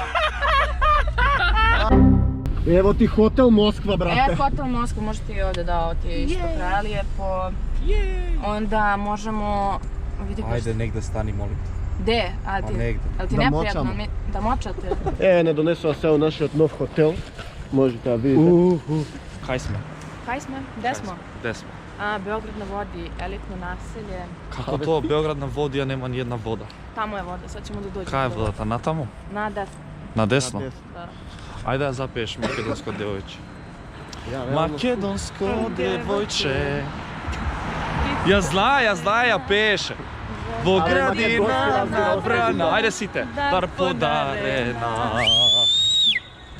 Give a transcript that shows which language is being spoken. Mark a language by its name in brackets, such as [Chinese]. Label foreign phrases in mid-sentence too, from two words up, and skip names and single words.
[Serbian] Evo ti hotel Moskva, brate. Hotel Moskva, možete i ovdje da ti je isto prelijepo. Onda možemo... Ajde, negde stani, molim te. Gde? Ali ti Da neprijatno močamo. da močate? Ne donesu vas evo [Macedonian] našиот нов [Serbian] hotel. Možete da vidite. [Macedonian] Kaj sme? Kaj sme? [Serbian] Gde smo? [Macedonian] Где сме? [Serbian] Beograd na vodi, elitno naselje. [Macedonian] Како тоа Белград на води, а нема ни една вода? [Serbian] Tamo je voda, sad ćemo da dođemo. [Macedonian] Кај е водата? Натаму? [Serbian] Na desno. [Macedonian] На десно? [Serbian] Da. [Macedonian] Ајде да запееш македонско девојче. Македонско девојче. Ја знае, ја пееше. Во градина набрана. Ајде сите. Дар подарена.